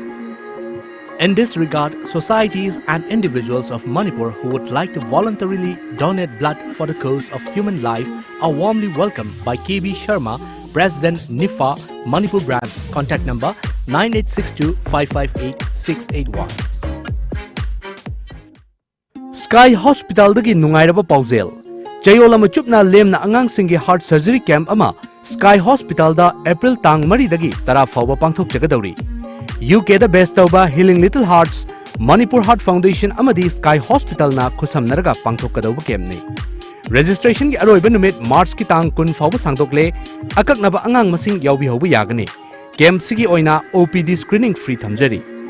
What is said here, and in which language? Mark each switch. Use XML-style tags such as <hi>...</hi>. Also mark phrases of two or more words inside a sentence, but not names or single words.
<en>In this regard, societies and individuals of Manipur who would like to voluntarily donate blood for the cause of human life are warmly welcomed by KB Sharma, President NIFA, Manipur branch. Contact number 9862 558 681.</en> <mni>Sky Hospital dagi nungairaba pausel. Chayola machupna lemna angang singi</mni> <en>heart surgery camp</en> <mni>ama Sky Hospital da April tang mari dagi tara fawba pangthok jagadawri. UK da best tauba Healing Little Hearts, Manipur Heart Foundation amadi Sky Hospital na khusamnaraga pangthokadawba kemni. Registration ki aroiba numit March ki tang kun fawba sangdokle akaknaba angang masing yawbi hawba yagani. Camp sigi oina</mni> <en>OPD screening</en> <mni>free thamjari.</mni>